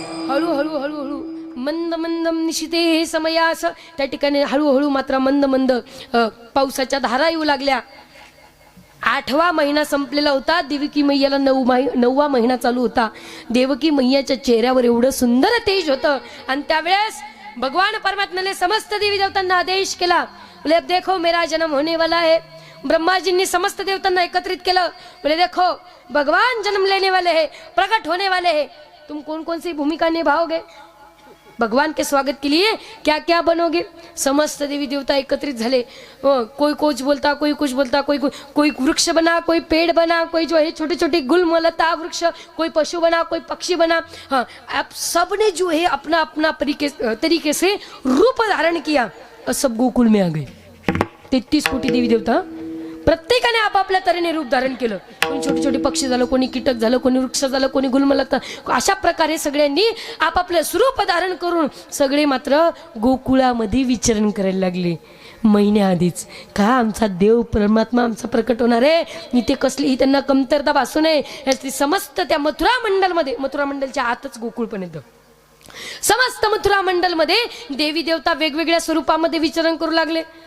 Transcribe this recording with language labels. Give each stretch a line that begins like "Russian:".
Marathi: हळूहळू हळूहळू मंद मंदम निशिते समयास, त्या ठिकाणी हळूहळू मात्र मंद मंद पावसाच्या धारा येऊ लागल्या. 8वा महिना संपलेला होता. देवकी मैयाला 9वा महिना चालू होता. देवकी मैयाच्या चेहऱ्यावर एवढं सुंदर तेज होतं. आणि त्यावेळेस भगवान परमात्म्याने समस्त देवी देवतांना आदेश केला,
Hindi: बोले अब देखो मेरा जन्म होने वाला है.
Marathi: ब्रह्माजींनी समस्त देवतांना एकत्रित केलं,
Hindi: बोले देखो भगवान जन्म लेने वाले हैं, प्रकट होने वाले हैं, तुम कौन कौन सी भूमिका निभाओगे, भगवान के स्वागत के लिए क्या क्या बनोगे.
Marathi: समस्त देवी देवता एकत्रित झाले.
Hindi: कोई कुछ बोलता, कोई कुछ बोलता, कोई वृक्ष बना, कोई पेड़ बना, कोई जो है छोटे छोटे गुलमलता वृक्ष, कोई पशु बना, कोई पक्षी बना. हाँ, आप सब ने जो है अपना अपना तरीके से रूप धारण किया और सब गोकुल में आ गए.
Marathi: 33 कोटी देवी देवता प्रत्येकाने आपापल्या तऱ्हेने रूप धारण केलं. कोणी छोटे छोटे पक्षी झालं, कोणी कीटक झालं, कोणी वृक्ष झालं, कोणी गुलमलता. अशा प्रकारे सगळ्यांनी आपापलं स्वरूप धारण करून सगळे मात्र गोकुळामध्ये विचरण करायला लागले. महिन्याआधीच का आमचा देव परमात्मा आमचा प्रकट होणार आहे, इथे कसलीही त्यांना कमतरता भासू नये याची समस्त त्या मथुरा मंडलमध्ये, मथुरा मंडलच्या आतच गोकुळ पण येतं, समस्त मथुरा मंडलमध्ये देवी देवता वेगवेगळ्या स्वरूपामध्ये विचरण करू लागले.